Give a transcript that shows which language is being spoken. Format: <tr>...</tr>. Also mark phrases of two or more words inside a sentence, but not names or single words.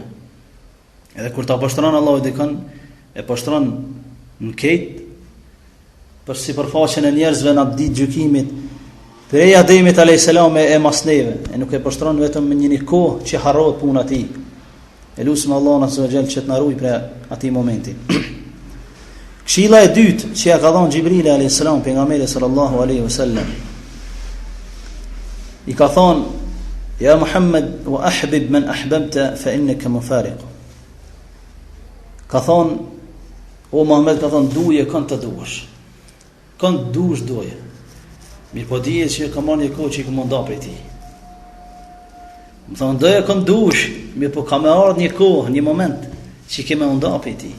<sq>Edhe kur ta poshtron Allahu dikon, e poshtron në ketë, për sipërfaqen e njerëzve në ditë gjykimit, prej Ademit</sq> <ar>عليه السلام</ar> <sq>e masneve, e nuk e poshtron vetëm në një kohë që harrohet puna e tij. E lutim Allahun</sq> <ar>عز وجل</ar> <sq>që të na ruaj prej atij momenti. Këshilla e dytë që ja ka dhënë Xhibrili</sq> <ar>عليه السلام</ar> <sq>pejgamberit</sq> <ar>صلى الله عليه وسلم,</ar> <sq>i ka thonë:</sq> <ar>يا محمد وأحبب من أحببت فإنك مفارق.</ar> <sq>Ka thonë: o Muhammed, ka thonë, duje kënd të duash. Kënd duash doje. Mirë po dije që ka marrë një kohë që i ka munda prej ti. Më thonë: doje kënd duash, mirë po ka me ardhë një kohë, një moment që i ke me munda prej ti.</sq>